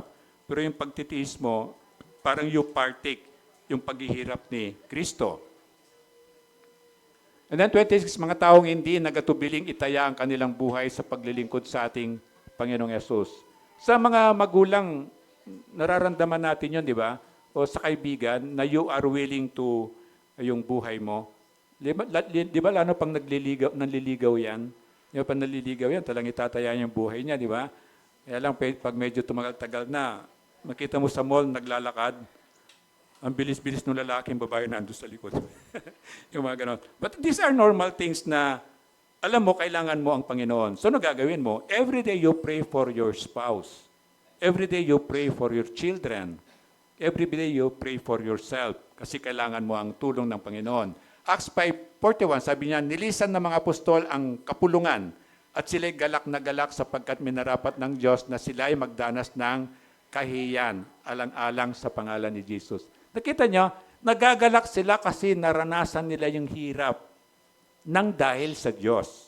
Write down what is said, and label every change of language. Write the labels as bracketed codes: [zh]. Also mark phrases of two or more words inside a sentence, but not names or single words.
[tl] Pero yung pagtitiis mo, parang [en] you partake [tl] yung paghihirap ni Kristo. [en] And then [tl] 26, mga taong hindi nagatubiling itaya ang kanilang buhay sa paglilingkod sa ating Panginoong Yesus. Sa mga magulang, nararamdaman natin yun, di ba? O sa kaibigan, na [en] you are willing to [tl] yung buhay mo. Di ba lalo pang nanliligaw yan? Yung pag nanliligaw yan, talang itataya yung buhay niya, di ba? Kaya lang, pag medyo tumagal-tagal na, makita mo sa mall, naglalakad, ang bilis-bilis ng lalaki, yung babae nandun sa likod. Yung mga ganon. [en] But these are normal things [tl] na, alam mo, kailangan mo ang Panginoon. So, ano gagawin mo? [en] Every day you pray for your spouse. Every day you pray for your children. every day you pray for yourself [tl] kasi kailangan mo ang tulong ng Panginoon. Acts 5:41, sabi niya, nilisan ng mga apostol ang kapulungan at sila'y galak na galak sapagkat minarapat ng Diyos na sila'y magdanas ng kahiyan alang-alang sa pangalan ni Jesus. Nakita niyo, nagagalak sila kasi naranasan nila yung hirap nang dahil sa Diyos.